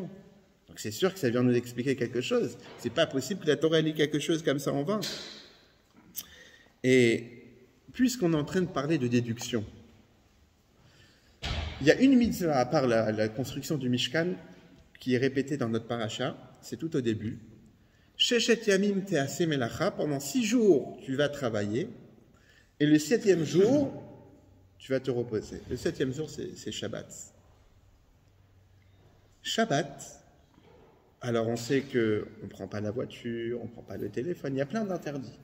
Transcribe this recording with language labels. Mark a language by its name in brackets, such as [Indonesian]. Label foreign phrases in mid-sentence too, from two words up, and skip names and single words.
[French] Donc c'est sûr que ça vient nous expliquer quelque chose. C'est pas possible que la Torah lit quelque chose comme ça en vain. Et puisqu'on est en train de parler de déduction, il y a une mitzvah, à part la construction du Mishkan, qui est répétée dans notre paracha, c'est tout au début. [Hebrew] ששת ימים תעשה מלאכה, [French] pendant 6 jours, tu vas travailler. Et le 7e jour, tu vas te reposer. Le 7e jour, c'est Shabbat. Shabbat, alors on sait qu'on ne prend pas la voiture, on ne prend pas le téléphone, il y a plein d'interdits.